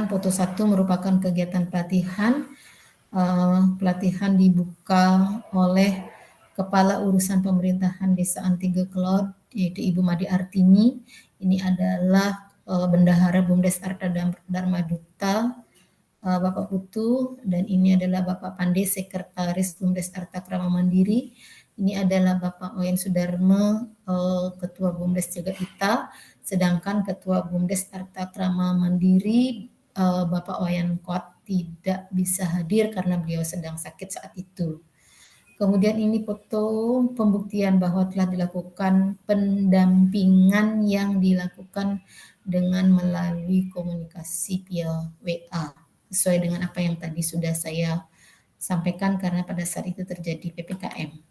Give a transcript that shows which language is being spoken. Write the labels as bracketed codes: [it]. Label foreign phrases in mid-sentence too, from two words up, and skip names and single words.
[id] Foto 1 merupakan kegiatan pelatihan. Pelatihan dibuka oleh Kepala Urusan Pemerintahan Desa Antiga Kelod, yaitu Ibu Madi Artini. Ini adalah Bendahara BUMDes Arta Dharma Duta, Bapak Putu, dan ini adalah Bapak Pande, Sekretaris BUMDes Arta Krama Mandiri. Ini adalah Bapak Oyen Sudarme, Ketua BUMDes Jagat Ita, sedangkan Ketua BUMDes Arta Krama Mandiri, Bapak Oyen Kot, tidak bisa hadir karena beliau sedang sakit saat itu. Kemudian ini foto pembuktian bahwa telah dilakukan pendampingan yang dilakukan dengan melalui komunikasi via WA, sesuai dengan apa yang tadi sudah saya sampaikan karena pada saat itu terjadi PPKM.